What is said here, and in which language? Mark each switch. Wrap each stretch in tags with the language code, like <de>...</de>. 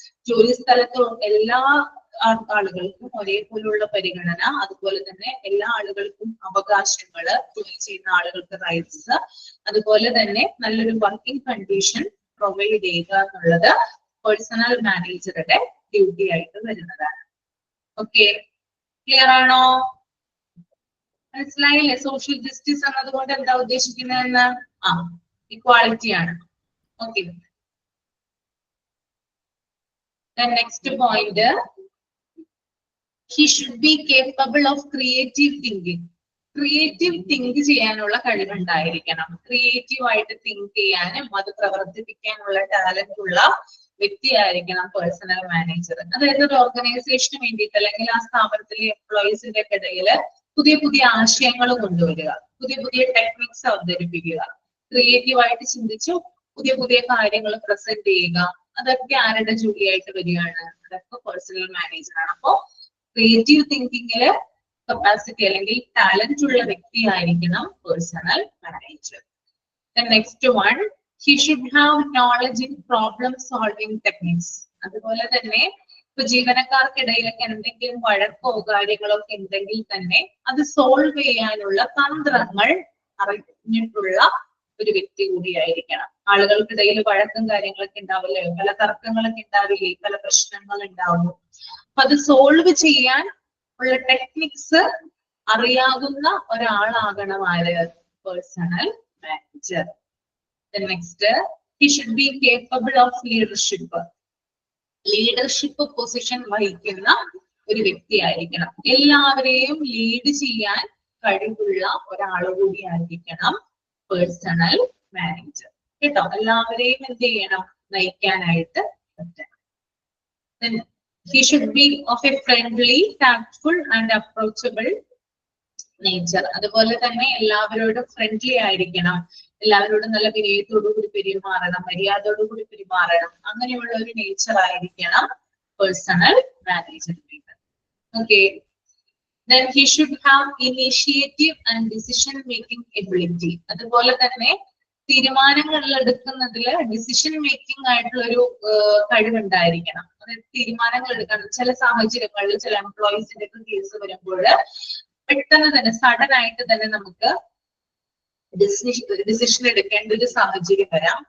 <ml>ജോലി സ്ഥലത്ത് എല്ലാ ആളുകൾക്കും ഒരേപോലുള്ള പരിഗണന, അതുപോലെ തന്നെ എല്ലാ ആളുകൾക്കും അവകാശങ്ങള്, ജോലി ചെയ്യുന്ന ആളുകൾക്ക് റൈറ്റ്സ്, അതുപോലെ തന്നെ നല്ലൊരു വർക്കിംഗ് കണ്ടീഷൻ പ്രൊവൈഡ് ചെയ്യുക എന്നുള്ളത് പേഴ്സണൽ മാനേജറുടെ ഡ്യൂട്ടി ആയിട്ട് വരുന്നതാണ്. ഓക്കെ, ക്ലിയർ ആണോ? മനസ്സിലായില്ലേ? സോഷ്യൽ ജസ്റ്റിസ് എന്നതുകൊണ്ട് എന്താ ഉദ്ദേശിക്കുന്നതെന്ന്? ഇക്വാളിറ്റി ആണ്.</ml> <en>Okay, next point, he should be capable of creative thinking.</en> <ml>Creative think ചെയ്യാനുള്ള കഴിവുണ്ടായിരിക്കണം. ക്രിയേറ്റീവ് ആയിട്ട് തിങ്ക് ചെയ്യാനും അത് പ്രവർത്തിപ്പിക്കാനുള്ള ടാലന്റ് ഉള്ള വ്യക്തിയായിരിക്കണം പേഴ്സണൽ മാനേജർ. അതായത് ഒരു ഓർഗനൈസേഷന് വേണ്ടിയിട്ട് അല്ലെങ്കിൽ ആ സ്ഥാപനത്തിലെ എംപ്ലോയീസിന്റെ ഇടയിൽ പുതിയ പുതിയ ആശയങ്ങൾ കൊണ്ടുവരിക, പുതിയ പുതിയ ടെക്നിക്സ് അവതരിപ്പിക്കുക, ക്രിയേറ്റീവ് ആയിട്ട് ചിന്തിച്ചു പുതിയ പുതിയ കാര്യങ്ങൾ പ്രസന്റ് ചെയ്യുക, അതൊക്കെ ആരുടെ ജോലിയായിട്ട് വരികയാണ്? അതൊക്കെ പേഴ്സണൽ മാനേജറാണ്. അപ്പോ ക്രിയേറ്റീവ് തിങ്കിങ്ങില് കപ്പാസിറ്റി അല്ലെങ്കിൽ ടാലന്റ് ഉള്ള വ്യക്തിയായിരിക്കണം personal manager.</ml> <en>Next one, he should have knowledge in problem solving techniques.</en> <ml>അതുപോലെ തന്നെ ഇപ്പൊ ജീവനക്കാർക്കിടയിലൊക്കെ എന്തെങ്കിലും വഴക്കോ കാര്യങ്ങളോ ഒക്കെ ഉണ്ടെങ്കിൽ തന്നെ അത് സോൾവ് ചെയ്യാനുള്ള തന്ത്രങ്ങൾ അറിഞ്ഞിട്ടുള്ള ഒരു വ്യക്തി കൂടിയായിരിക്കണം. ആളുകൾക്കിടയിൽ വഴക്കും കാര്യങ്ങളൊക്കെ ഉണ്ടാവില്ലേ, പല തർക്കങ്ങളൊക്കെ ഉണ്ടാവില്ലേ, പല പ്രശ്നങ്ങൾ ഉണ്ടാവും. അപ്പൊ അത് സോൾവ് ചെയ്യാൻ ഉള്ള ടെക്നിക്സ് അറിയാവുന്ന ഒരാളാകണം ആര്? Personal manager.</ml> <en>Next, he should be capable of leadership.</en> <ml>Leadership position വഹിക്കുന്ന ഒരു വ്യക്തിയായിരിക്കണം. എല്ലാവരെയും ലീഡ് ചെയ്യാൻ കഴിവുള്ള ഒരാൾ കൂടി ആയിരിക്കണം പേഴ്സണൽ മാനേജർ. കേട്ടോ, എല്ലാവരെയും എന്ത് ചെയ്യണം? നയിക്കാനായിട്ട് പറ്റണം.</ml> <en>He should be of a friendly, tactful and approachable nature.</en> <ml>അതുപോലെ തന്നെ എല്ലാവരോടും ഫ്രണ്ട്ലി ആയിരിക്കണം, എല്ലാവരോടും നല്ല വിനയത്തോടു കൂടി പെരുമാറണം, മര്യാദയോടുകൂടി പെരുമാറണം. അങ്ങനെയുള്ള ഒരു നേച്ചർ ആയിരിക്കണം personnel management.</ml> <en>Okay, then he should have initiative and decision making ability.</en> <ml>അതുപോലെ തന്നെ തീരുമാനങ്ങൾ എടുക്കുന്നതിൽ ഡിസിഷൻ മേക്കിംഗ് ആയിട്ടുള്ള ഒരു കഴിവുണ്ടായിരിക്കണം. അതായത് തീരുമാനങ്ങൾ എടുക്കണം. ചില സാഹചര്യങ്ങളിൽ ചില എംപ്ലോയീസിന്റെ ഒക്കെ കേസ് വരുമ്പോൾ പെട്ടെന്ന് തന്നെ സഡൻ ആയിട്ട് തന്നെ നമുക്ക് ഡിസിഷൻ എടുക്കേണ്ട ഒരു സാഹചര്യം വരാം.</ml>